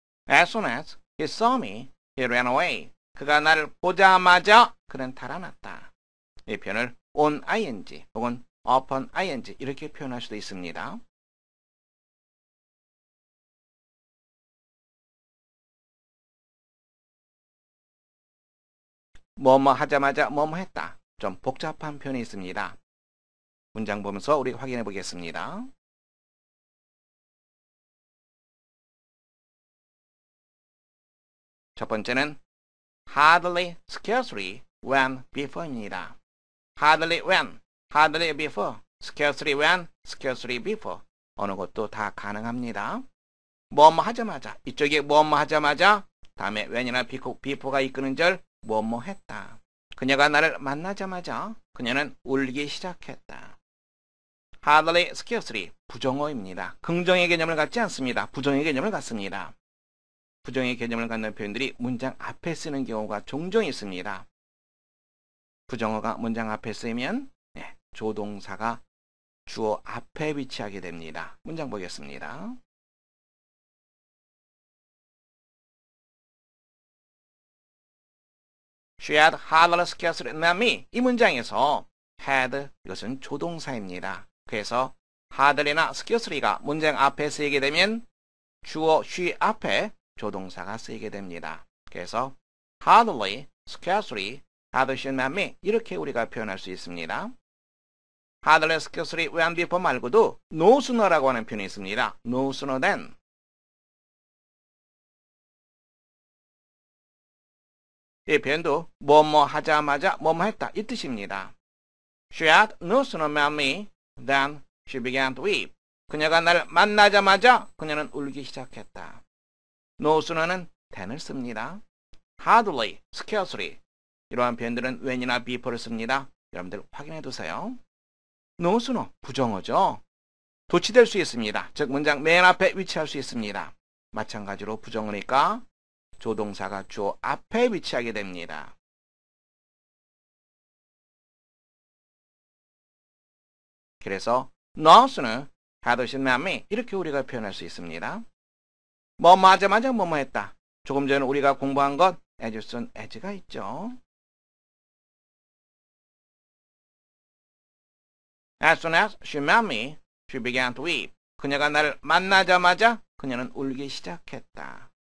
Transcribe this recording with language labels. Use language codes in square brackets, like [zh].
[en] As soon as he saw me, he ran away. [ko] 그가 나를 보자마자 그는 달아났다. 이 표현을 on ing 혹은 upon ing 이렇게 표현할 수도 있습니다. 뭐뭐 하자마자 뭐뭐 했다. 좀 복잡한 표현이 있습니다. 문장 보면서 우리 확인해 보겠습니다. 첫 번째는 hardly, scarcely, when, before입니다. [en] hardly when, hardly before, scarcely when, scarcely before. [ko] 어느 것도 다 가능합니다. 뭐뭐 하자마자, 이쪽에 뭐뭐 하자마자, 다음에 when이나 before가 이끄는 절 뭐뭐 했다. 그녀가 나를 만나자마자 그녀는 울기 시작했다. hardly, scarcely, 부정어입니다. 긍정의 개념을 갖지 않습니다. 부정의 개념을 갖습니다. 부정의 개념을 갖는 표현들이 문장 앞에 쓰는 경우가 종종 있습니다. 부정어가 문장 앞에 쓰이면 조동사가 주어 앞에 위치하게 됩니다. 문장 보겠습니다. [en] She had hardly scarcely met me. [ko] 이 문장에서 had 이것은 조동사입니다. 그래서 hardly나 scarcely가 문장 앞에 쓰이게 되면 주어 she 앞에 조동사가 쓰이게 됩니다. 그래서 hardly, scarcely, [en] had she met me [ko] 이렇게 우리가 표현할 수 있습니다. hardly, scarcely, when, before 말고도 no sooner라고 하는 표현이 있습니다. [en] no sooner than. [ko] 이 표현도 뭐뭐 하자마자 뭐뭐 했다 이 뜻입니다. [en] She had no sooner met me than she began to weep. [ko] 그녀가 나를 만나자마자 그녀는 울기 시작했다. no sooner는 than을 씁니다. hardly, scarcely 이러한 표현들은 when이나 before를 씁니다. 여러분들 확인해 두세요. no sooner 부정어죠. 도치될 수 있습니다. 즉 문장 맨 앞에 위치할 수 있습니다. 마찬가지로 부정어니까 조동사가 주어 앞에 위치하게 됩니다. 그래서 [en] no sooner had she met me [ko] 이렇게 우리가 표현할 수 있습니다. 뭐뭐 하자마자 뭐뭐 했다. 조금 전에 우리가 공부한 것 as soon as가 있죠. [en] As soon as she met me, she began to weep. [ko] 그녀가 나를 만나자마자 그녀는 울기 시작했다.